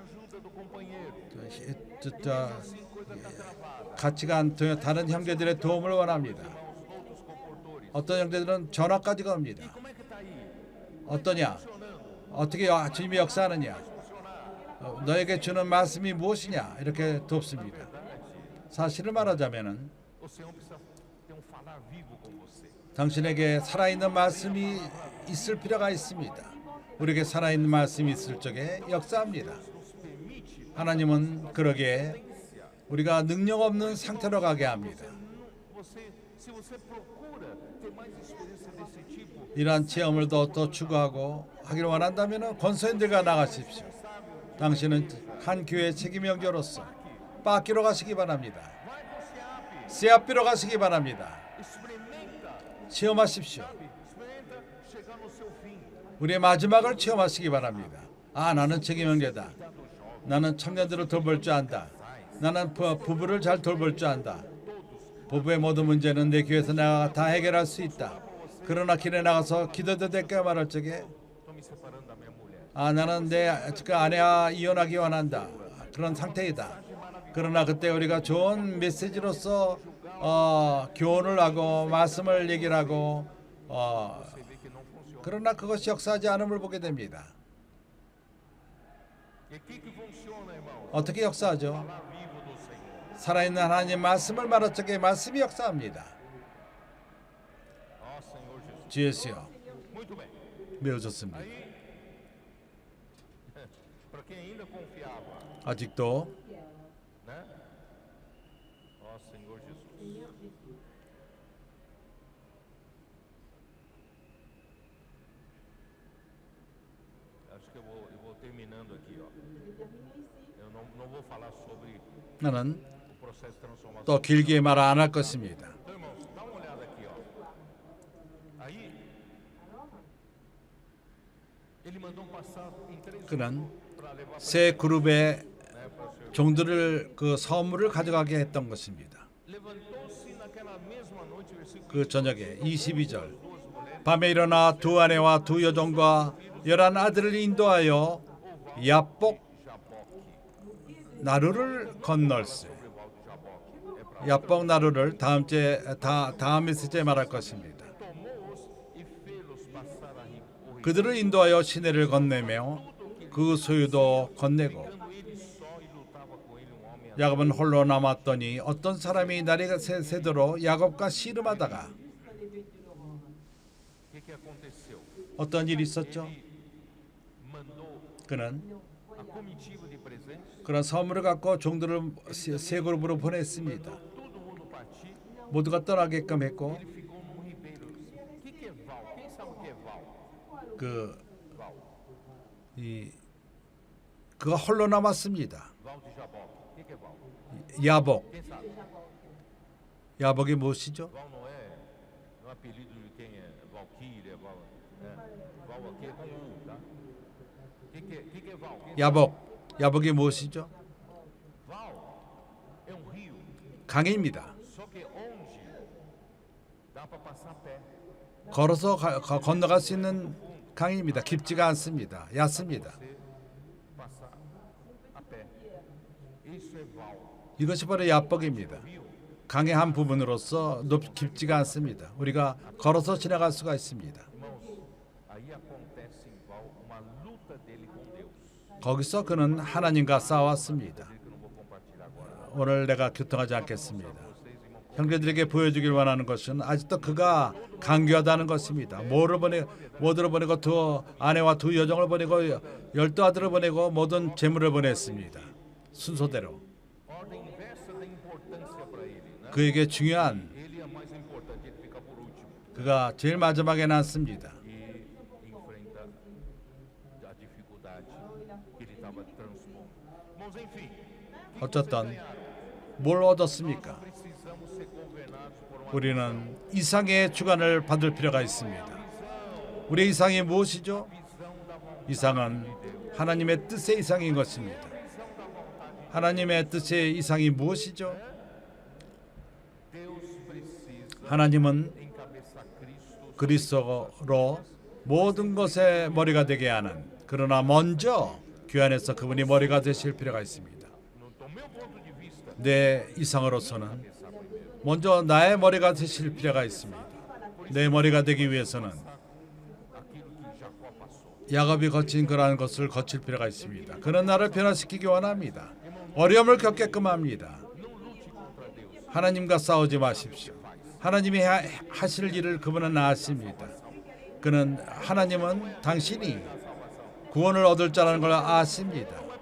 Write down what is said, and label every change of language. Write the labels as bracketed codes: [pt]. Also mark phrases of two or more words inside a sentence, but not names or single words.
[ko] 같이 간 다른 형제들의 도움을 원합니다. 어떤 형제들은 전화까지 겁니다. 어떠냐? 어떻게 주님이 역사하느냐? 너에게 주는 말씀이 무엇이냐? 이렇게 돕습니다. 사실을 말하자면은 [pt] O Senhor precisa ter um falar vivo com você. [ko] 당신에게 살아있는 말씀이 있을 필요가 있습니다. 우리에게 살아있는 말씀이 있을 적에 역사합니다. 하나님은 그러게 우리가 능력 없는 상태로 가게 합니다. [pt] Se você procura ter mais experiência desse tipo, [ko] 이러한 체험을 더 추구하고 하기를 원한다면 권소인들과 나가십시오. 당신은 한 교회 책임 형제로서 빠끼로 가시기 바랍니다. [pt] vai para o SEAP, [ko] 세아비로 가시기 바랍니다. [pt] experimenta, [ko] 체험하십시오. [pt] experimenta chegar no seu fim. [ko] 우리의 마지막을 체험하시기 바랍니다. 아, 나는 책임 형제다. 나는 청년들을 돌볼 줄 안다. 나는 부부를 잘 돌볼 줄 안다. 부부의 모든 문제는 내 교회에서 내가 다 해결할 수 있다. 그러나 길에 나가서 기도도 될까 말할 적에 [pt] Estou me separando da minha mulher. [ko] 아, 나는 내 아내와 이혼하기 원한다. 그런 상태이다. 그러나 그때 우리가 좋은 메시지로서 교훈을 하고 말씀을 얘기를 하고 [pt] Você vê que não funciona. [ko] 그러나 그것이 역사하지 않음을 보게 됩니다. [pt] E o que funciona, irmão? [ko] 어떻게 역사하죠? [pt] Falar vivo do Senhor. [ko] 살아있는 하나님 말씀을 말할 적에 말씀이 역사합니다. [pt] Ó Senhor Jesus. [ko] 주 예수여, [pt] Muito bem. [ko] 매우 좋습니다. [pt] Aí, para quem ainda confiava, [ko] 아직도 [pt] né? Ó Senhor Jesus. Acho que eu vou terminando aqui, ó. Eu não vou falar sobre [ko] 나는 [pt] o processo de transformação. [ko] 또 길게 말 안 할 것입니다. [pt] Então, irmãos, dá uma olhada aqui, ó. Aí, ele mandou passar em três [ko] 그는 [pt] para levar [ko] 세 그룹의 [pt] né, para o Senhor. [ko] 종들을 그 선물을 가져가게 했던 것입니다. [pt] Levantou-se naquela mesma noite, versículo [ko] 그 저녁에 22절 [pt] duas mulheres, [ko] 밤에 일어나 두 아내와 두 여종과 11 아들을 인도하여 야복 [pt] Jaboque, [ko] 나루를 건널세. [pt] sobre o val de Jaboque. É para [ko] 야복 나루를 다음 메시지에 말할 것입니다. [pt] tomou-os e fê-los passar a rio. [ko] 그들을 인도하여 시내를 건네며 그 소유도 건네고 [pt] Ficando ele só e lutava com ele um homem. [ko] 야곱은 홀로 남았더니 어떤 사람이 날이 새도록 야곱과 씨름하다가 [pt] O que aconteceu? [ko] 어떤 일이 있었죠? [pt] Mandou [ko] 그는 [pt] a comitiva de presentes, [ko] 그런 선물을 갖고 종들을 세 그룹으로 보냈습니다. [pt] todo mundo partir, [ko] 모두가 떠나게끔 했고 [pt] ele ficou num ribeiro. O que é val? Quem sabe o que é val? [ko] 그 [pt] Val. [ko] 그가 홀로 남았습니다. [pt] Val de Jaboque. O que é val? [ko] 야복. [pt] Quem sabe? [ko] 야복이 무엇이죠? [pt] Val não é apelido de quem é Valquíria, Val, Val aqui é com U, tá? O que é Val? Quem sabe? [ko] 야복. 야복이 무엇이죠? [pt] Val é um rio, [ko] 강입니다. [pt] só que onde dá para passar a pé. [ko] 걸어서 건너갈 수 있는 강입니다. 깊지가 않습니다. 얕습니다. [pt] Você passar a pé. Isso é Val. [ko] 이것이 바로 야복입니다. [pt] Rio [ko] 강의 한 부분으로서 깊지가 않습니다. 우리가 걸어서 지나갈 수가 있습니다. [pt] Irmãos, aí acontece em Val uma luta dele com Deus. [ko] 거기서 그는 하나님과 싸웠습니다. [pt] Dele que eu não vou compartilhar [ko] 오늘 내가 교통하지 않겠습니다. 형제들에게 보여주길 원하는 것은 아직도 그가 강교하다는 것입니다. 모두를 보내고 두 아내와 두 여종을 보내고 12 아들을 보내고 모든 재물을 보냈습니다. 순서대로. [pt] Ordem inversa da importância para ele, né? [ko] 그에게 중요한 [pt] Ele é mais importante, ele fica por último [ko] 그가 제일 마지막에 낳습니다. [pt] e enfrenta a dificuldade que ele estava transpondo. Irmãos, enfim, [ko] 어쨌든 뭘 얻었습니까? [pt] precisamos ser governados por uma [ko] 우리는 이상의 주관을 받을 필요가 있습니다. 우리의 이상이 무엇이죠? 이상은 하나님의 뜻의 이상인 것입니다. 하나님의 뜻의 이상이 무엇이죠? [pt] Deus precisa [ko] 하나님은 [pt] encabeçar Cristo. [ko] 그리스도로 모든 것의 머리가 되게 하는, 그러나 먼저 귀환해서 그분이 머리가 되실 필요가 있습니다. [pt] Do meu ponto de vista, [ko] 내 이상으로서는 먼저 나의 머리가 되실 필요가 있습니다. 내 머리가 되기 위해서는 [pt] aquilo que Jacó passou. [ko] 야곱이 거친 그러한 것을 거칠 필요가 있습니다. 그는 나를 변화시키기 원합니다. 어려움을 겪게끔 합니다. 하나님과 싸우지 마십시오. 하나님이 하실 일을 그분은 아십니다. 그는 하나님은 당신이 구원을 얻을 자라는 걸 아십니다.